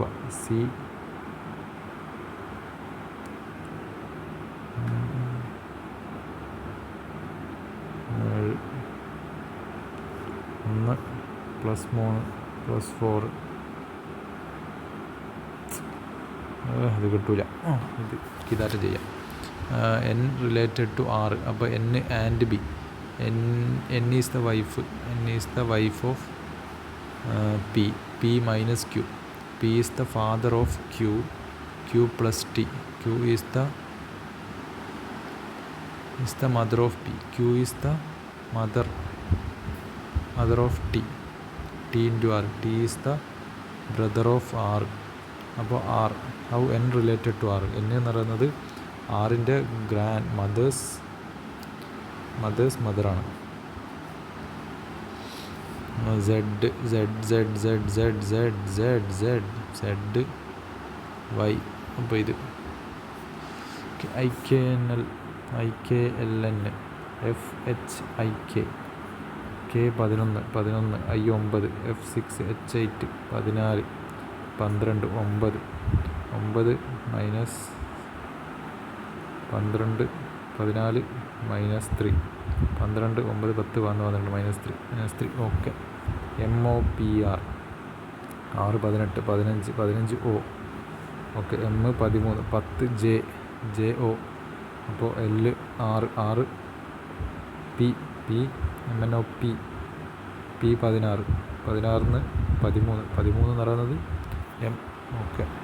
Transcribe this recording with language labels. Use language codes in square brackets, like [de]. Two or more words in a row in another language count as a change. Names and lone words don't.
[ml] C 1 +3 +4. ഇത് കിട്ടൂല, ഇത് ഇതായിട്ട് ചെയ്യാം. [en] N related to R. അപ്പോൾ N and B. N is the wife of P. P minus Q. P is the father of Q. Q plus T. Q is the mother of P. Q is the mother of T. T into R. T is the brother of R. അപ്പോൾ R. How N related to R? [ml] N എന്ന് പറയുന്നത് ആറിൻ്റെ [en] grand mothers [ml] മദറാണ്. Z Y. അപ്പോൾ ഇത് IKLN FHIK K11 I9 F6 H8 14 12 9 -12 14 -3 12 9 10 11 -3. ഓക്കെ. MOPR 6 18 15 O. ഓക്കെ. M13 10 JO. അപ്പോൾ L 6 P MNOP P 16 13 എന്ന് പറയുന്നത് M. ഓക്കെ.